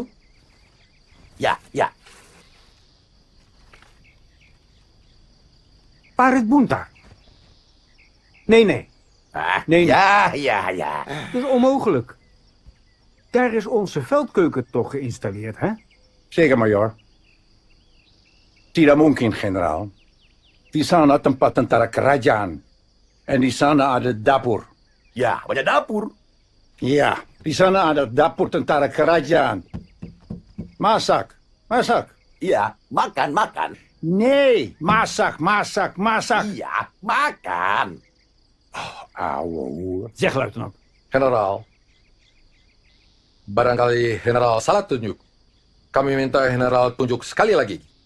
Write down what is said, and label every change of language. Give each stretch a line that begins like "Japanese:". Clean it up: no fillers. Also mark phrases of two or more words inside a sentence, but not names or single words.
Indonesian: Ya, ya. Parit Buntar.
Dutch: Nee, nee. Nee, ja, ja, ja. Dat is onmogelijk. Daar is onze veldkeuken toch geïnstalleerd, hè? Zeker, majoor.
Indonesian: Tidak mungkin, generaal. Di sana tempat tentara kerajaan. En di sana ada dapur. Ya, banyak dapur. Ja, di sana ada dapur tentara kerajaan. Masak, masak. Iya, makan, makan. Nee, masak, masak, masak. Iya, makan.
Dutch: Ouwe. Zeg, luitenant.
Indonesian: Generaal, barangkali generaal salah tunjuk. Kami minta generaal tunjuk sekali lagi.